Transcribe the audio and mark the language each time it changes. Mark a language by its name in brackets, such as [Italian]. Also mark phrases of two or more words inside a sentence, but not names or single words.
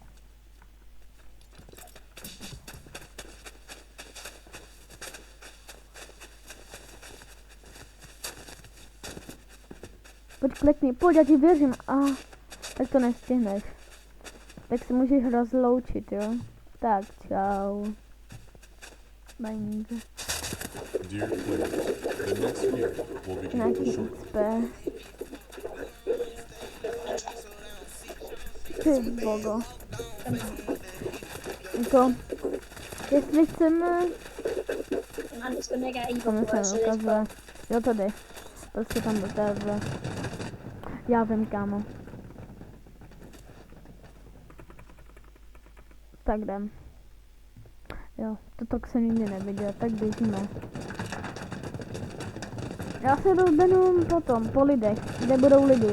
[Czech] Pojď klekni, pojď, já ti věřím. Tak to nestihneš. Tak si můžeš rozloučit, jo. Tak, čau. Bye. [English] Dear players, the next game will begin [Czech] Nějaký [English] shortly. [Czech] XP. Ty bogo. Jako, jestli chceme, [English] And it's gonna get [Czech] to mi [English] even [Czech] se [English] worse with this [Czech] ukazuje. Jo, tady. Prostě tam do téhle. Já vím, kámo. Tak jdem. Jo, toto jsem nikdy neviděl, tak běžíme. Já se rozběhnu potom, po lidech, kde budou lidi.